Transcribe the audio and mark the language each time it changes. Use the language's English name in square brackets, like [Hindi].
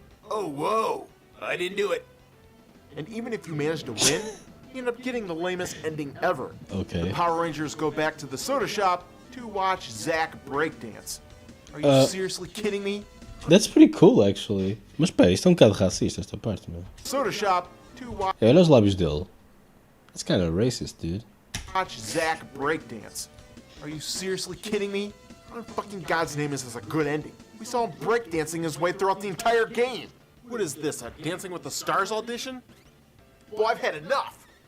[English] Oh, whoa. I didn't do it. And even if you manage to win, you end up getting the lamest ending ever. Okay. The Power Rangers go back to the soda shop to watch Zack breakdance. Are you seriously kidding me? That's pretty cool, actually. [Portuguese] Mas espera, isto é um bocado racista, esta parte, meu. [English] Soda shop to watch [Portuguese] Olha os lábios dele. [English] That's kind of racist, dude. Zack breakdance. Are you seriously kidding me? What in fucking God's name is this a good ending? We saw him breakdancing his way throughout the entire game. What is this, a Dancing with the Stars audition? Well, I've had enough.